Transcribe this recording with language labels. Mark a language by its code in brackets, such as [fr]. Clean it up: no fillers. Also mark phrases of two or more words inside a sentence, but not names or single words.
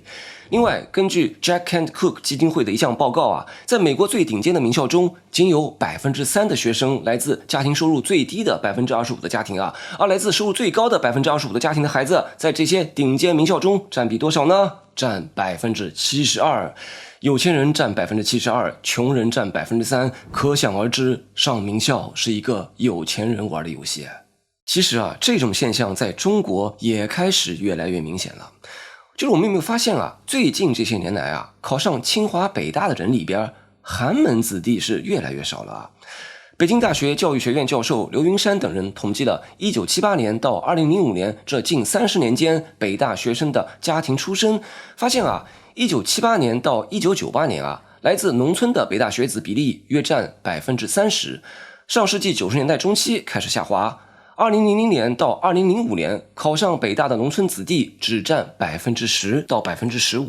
[zh] 另外，根據 Jack Kent Cooke 基金會的一項報告在美國最頂尖的名校中，僅有3%的學生來自家庭收入最低的25%的家庭而來自收入最高的25%的家庭的孩子，在這些頂尖名校中占比多少呢？占72%，有錢人占72%，窮人占3%，可想而知，上名校是一個有錢人玩的遊戲。其實這種現象在中國也開始越來越明顯了。就是我們有沒有發現最近這些年來考上清華北大的人裡邊，寒門子弟是越來越少了。北京大學教育學院教授劉雲山等人統計了1978年到2005年這近30年間北大學生的家庭出身，發现1978年到1998年來自農村的北大學子比例約占30%，上世紀90年代中期開始下滑。2000年到2005年，考上北大的農村子弟只占10%到15%。